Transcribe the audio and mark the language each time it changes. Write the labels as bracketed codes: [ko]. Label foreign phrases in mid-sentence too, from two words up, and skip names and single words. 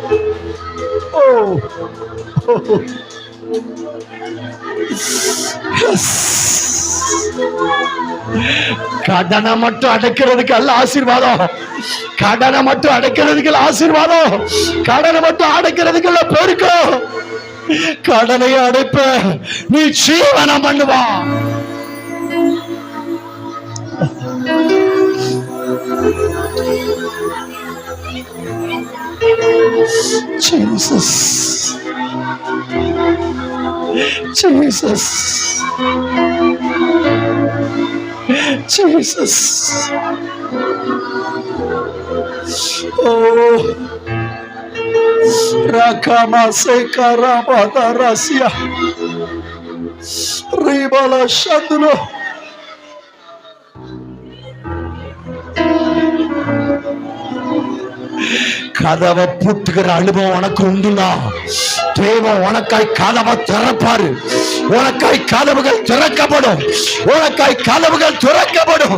[ta] கடனை மட்டும் அடைக்கிறதுக்கு அல்ல ஆசீர்வாதம், கடனை மட்டும் அடைக்கிறதுக்கு ஆசீர்வாதம், கடனை மட்டும் அடைக்கிறதுக்கு அல்ல பெருக்கம். கடனை அடைப்ப நீ ஜீவனம் பண்ணுவா. Jesus, Jesus, Jesus. Oh, Rakama Sekarabata Rasia Ribala Shandulo. கதவை பூட்டுகிற அனுபவம் உனக்கு உண்டுனா தேவன் உனக்காய் கதவை திறப்பாரு. உனக்காய் கதவுகள் திறக்கப்படும், உனக்காய் கதவுகள் திறக்கப்படும்.